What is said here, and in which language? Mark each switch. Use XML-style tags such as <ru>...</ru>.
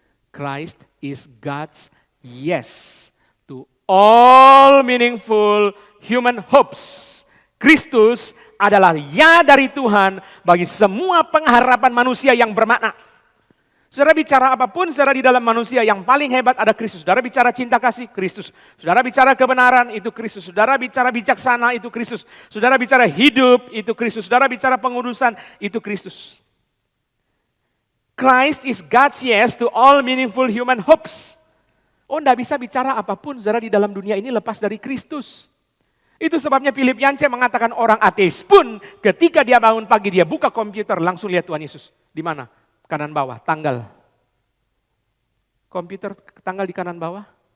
<en>Christ is God's yes to all meaningful human hopes.</en> <id>Kristus adalah ya dari Tuhan bagi semua pengharapan manusia yang bermakna. Saudara bicara apapun, saudara, di dalam manusia yang paling hebat ada Kristus. Saudara bicara cinta kasih, Kristus. Saudara bicara kebenaran, itu Kristus. Saudara bicara bijaksana, itu Kristus. Saudara bicara hidup, itu Kristus. Saudara bicara pengudusan, itu Kristus.</id> <en>Christ is God's yes to all meaningful human hopes.</en> <id>Oh, enggak bisa bicara apapun, saudara, di dalam dunia ini lepas dari Kristus. Itu sebabnya Philip Yancey mengatakan orang ateis pun ketika dia bangun pagi, dia buka komputer, langsung lihat Tuhan Yesus. Di mana? Kanan bawah, tanggal. Komputer tanggal di kanan bawah.</id>